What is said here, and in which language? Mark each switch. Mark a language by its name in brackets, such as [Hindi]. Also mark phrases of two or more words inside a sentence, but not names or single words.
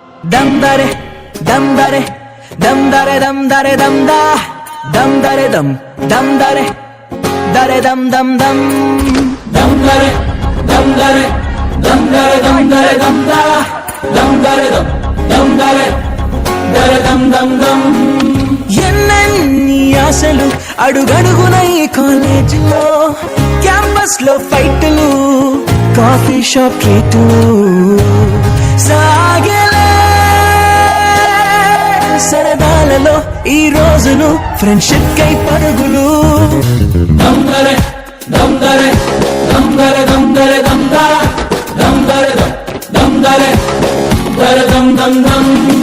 [Telugu] dam dare dam dare dam dare dam dare dam da dam dare dam dare dam dam dam dam dare dam dare dam dare dam dare dam da dam dare dam dare dam dam dam ఎన్నెన్ని ఆశలు అడుగడుగున ఈ కాలేజీలో క్యాంపస్ లో [English] fights coffee shop treats [Telugu] సాగలే సరదాలలో ఈ రోజులు ఫ్రెండ్షిప్ కై పరుగులు దమ్దరే దమ్దరే దమ్దరే దమ్దరే దమ్దా దమ్దరే దమ్దరే దరే దమ్ దమ్ దమ్